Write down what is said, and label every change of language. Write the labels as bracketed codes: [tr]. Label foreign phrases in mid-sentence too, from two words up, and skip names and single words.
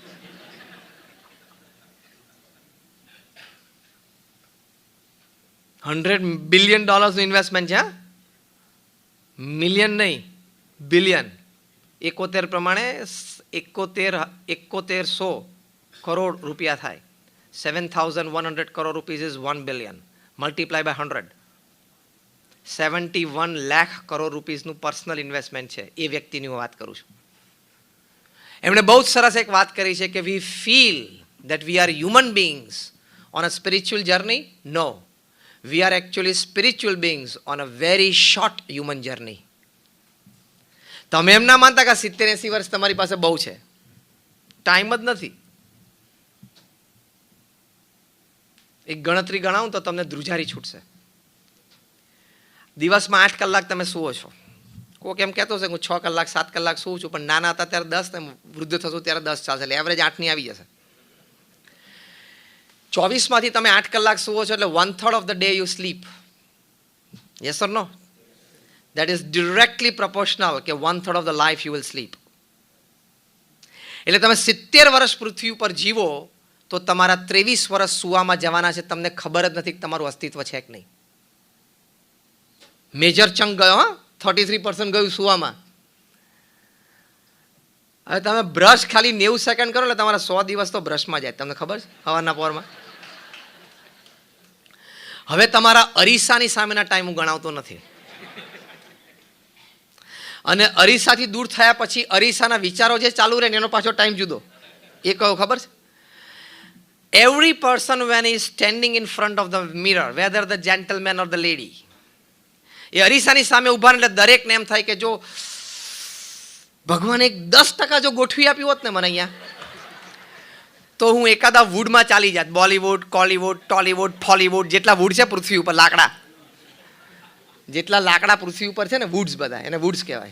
[gu] $100 billion ઇન્વેસ્ટમેન્ટ છે, મિલિયન નહીં, બિલિયન. 71 પ્રમાણે 7100 કરોડ રૂપિયા થાય. [en] 7,100 crore rupees is 1 billion. Multiply by 100. [gu] 71 લાખ કરોડ રૂપીસનું [en] personal investment [gu] છે. એ વ્યક્તિની હું વાત કરું છું. એમણે બહુ સરસ એક વાત કરી છે કે [en] we feel that we are human beings on a spiritual journey. No, we are actually spiritual beings on a very short human journey. [gu] તમે એમ ના માનતા કે 70-80 વર્ષ તમારી પાસે બહુ છે, ટાઈમ જ નથી. એક ગણતરી ગણાવું તો તમને ધ્રુજારી છૂટશે. દિવસમાં 8 કલાક તમે સૂવો છો. કોઈક એમ કહેતો છે હું 6 કલાક 7 કલાક સૂવું છું, પણ નાના હતા ત્યારે 10 ને વૃદ્ધ થશું ત્યારે 10 ચાલશે, એટલે એવરેજ 8ની આવી જશે. 24માંથી તમે 8 કલાક સૂવો છો એટલે [en] 1/3 of the day you sleep. Yes or no? That is directly proportional કે 1/3 of the life you will sleep. [gu] એટલે તમે 70 વર્ષ પૃથ્વી ઉપર જીવો તો તમારા 23 વર્ષ સૂવામાં જવાના છે, તમને ખબર જ નથી કે તમારું અસ્તિત્વ છે કે નહીં. [en] major chunk [gu] ગયો, 33% ગયું સૂવામાં. હવે તમે બ્રશ ખાલી 90 સેકન્ડ કરો એટલે તમારા 100 દિવસ તો બ્રશમાં જાય, તમને ખબર છે, સવારના પોરમાં. હવે તમારા અરીસાની સામેના ટાઈમ હું ગણાવતો નથી, અને અરીસાથી દૂર થયા પછી અરીસાના વિચારો જે ચાલુ રહે ને એનો પાછો ટાઈમ જુદો. એ કયો ખબર છે? [en] Every person when he is standing in front of the mirror, whether the gentleman or the lady, [gu] એ અરીસાની સામે ઊભા એટલે દરેકને એમ થાય કે જો ભગવાને 10% જો ગોઠવી આપ્યું હોત ને મને અહીંયા, તો હું એકાદા વુડમાં ચાલી જાત. બોલીવુડ, કોલીવુડ, ટોલીવુડ, ફોલીવુડ, જેટલા વુડ છે પૃથ્વી ઉપર, લાકડા, જેટલા લાકડા પૃથ્વી ઉપર છે ને, વુડ્સ બધા, એને વુડ્સ કહેવાય.